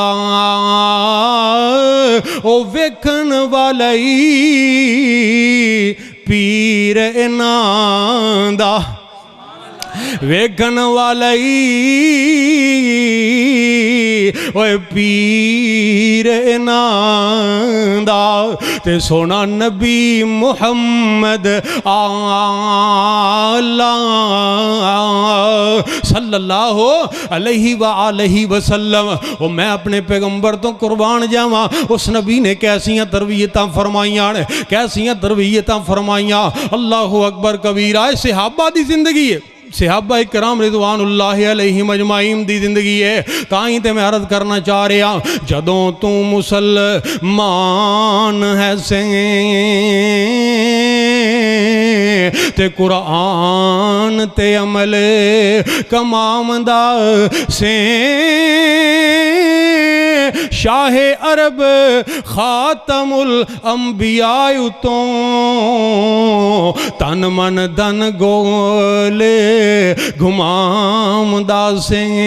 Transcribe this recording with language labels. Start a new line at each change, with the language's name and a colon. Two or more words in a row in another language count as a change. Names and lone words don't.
Punjabi: ਓ ਵੇਖਣ ਵਾਲਾ ਪੀਰ ਇਨਾਂ ਦਾ, ਵੇਖਣ ਵਾਲਾ ਓਏ ਪੀਰ ਇਨਾਂ ਦਾ। ਤੇ ਸੋਨਾ ਨਬੀ ਮੁਹੰਮਦ ਆਲਾ
Arabic: صلى الله عليه وسلم.
Punjabi: ਓ ਮੈਂ ਅਪਣੇ ਪੈਗੰਬਰ ਤੋ ਕੁਰਬਾਨ ਜਾਵਾਂ। ਉਸ ਨਬੀ ਨੇ ਕੈਸੀਆਂ ਤਰਬੀਅਤਾਂ ਫਰਮਾਈਆਂ ਨੇ, ਕੈਸੀਆਂ ਤਰਬੀਅਤਾਂ ਫਰਮਾਈਆਂ।
Arabic: الله أكبر كبيرا.
Punjabi: ਸਹਾਬਾ ਦੀ ਜ਼ਿੰਦਗੀ ਹੈ, ਸਹਾਬਾ ਇਕਰਾਮ
Arabic: رضوان الله عليهم أجمعين
Punjabi: ਦੀ ਜ਼ਿੰਦਗੀ ਹੈ। ਤਾਈ ਤੇ ਮੈਂ ਅਰਜ਼ ਕਰਨਾ ਚਾਹ ਰਿਹਾ, ਜਦੋਂ ਤੂ ਮੁਸਲਮਾਨ ਹੈ ਸੇ ਤੇ ਕੁਰਾਨ ਤੇ ਅਮਲ ਕਮਾਵੰਦਾ ਸੇ, ਸ਼ਾਹੇ ਅਰਬ
Arabic: خاتم الأنبياء
Punjabi: ਤੋ ਤਨ ਮਨ ਧਨ ਗੋਲੇ ਘੁਮਾਵੰਦਾ ਸੇ।